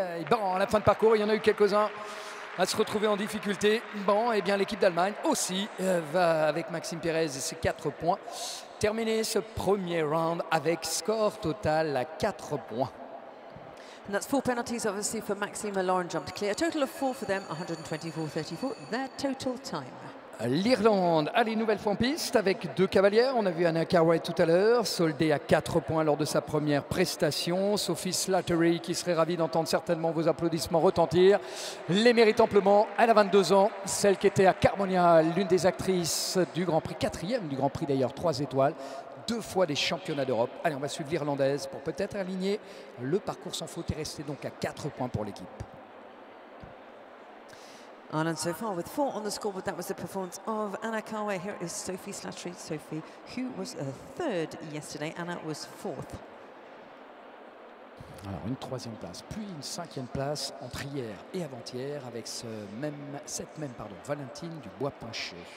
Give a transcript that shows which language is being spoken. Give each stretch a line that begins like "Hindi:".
French: Bon, à la fin de parcours, il y en a eu quelques-uns à se retrouver en difficulté. Bon, et bien l'équipe d'Allemagne aussi va avec Maxime Pérez et ses 4 points terminer ce premier round avec score total à 4 points.
English: And that's 4 penalties, obviously, for Maxime and Lauren jumped clear. A total of 4 for them, 124-34, their total time.
French: L'Irlande a les nouvelles fois en piste avec 2 cavalières. On a vu Anna Cartwright tout à l'heure, soldée à 4 points lors de sa première prestation. Sophie Slattery, qui serait ravie d'entendre certainement vos applaudissements retentir, les mérite amplement. Elle a 22 ans, celle qui était à Carmonia, l'une des actrices du Grand Prix, 4e du Grand Prix d'ailleurs, 3 étoiles, 2 fois des championnats d'Europe. Allez, on va suivre l'Irlandaise pour peut-être aligner le parcours sans faute et rester donc à 4 points pour l'équipe.
English: Ireland so far with 4 on the scoreboard. That was the performance of Anna Cartwright. Here is Sophie Slattery. Sophie, who was 3rd yesterday. Anna was 4th.
French: Alors une 3e place, puis une 5e place entre hier et avant-hier avec cette même Valentine Dubois-Pinché.